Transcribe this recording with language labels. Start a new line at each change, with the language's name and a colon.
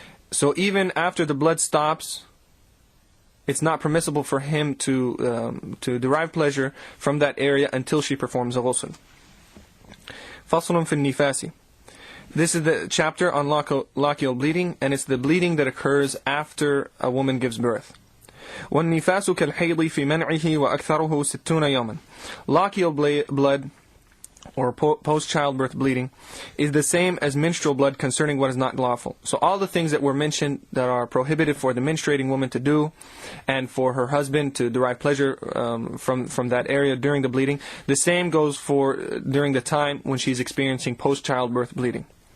English: So even after the blood stops, it's not permissible for him to derive pleasure from that area until she performs a ghusl.
Arabic: فصل في النفاس.
English: This is the chapter on lochial bleeding, and it's the bleeding that occurs after a woman gives birth.
Arabic: والنفاس كالحيض في منعه وأكثره 60 يوما.
English: Lochial blood, or post-childbirth bleeding, is the same as menstrual blood concerning what is not lawful. So all the things that were mentioned that are prohibited for the menstruating woman to do, and for her husband to derive pleasure from that area during the bleeding, the same goes for during the time when she's experiencing post-childbirth bleeding.